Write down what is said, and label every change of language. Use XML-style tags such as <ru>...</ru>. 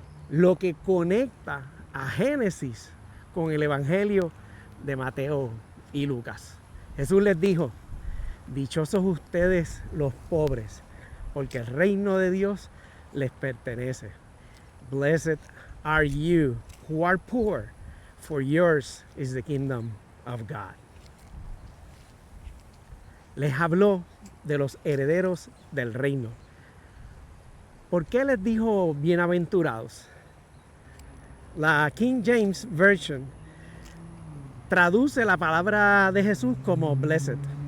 <es>Lo que conecta a Génesis con el Evangelio de Mateo y Lucas. Jesús les dijo: dichosos ustedes los pobres, porque el reino de Dios les pertenece.</es> <en>Blessed are you who are poor, for yours is the kingdom of God.</en> <es>Les habló de los herederos del reino. ¿Por qué les dijo bienaventurados? La King James Version traduce la palabra de Jesús como blessed.</es>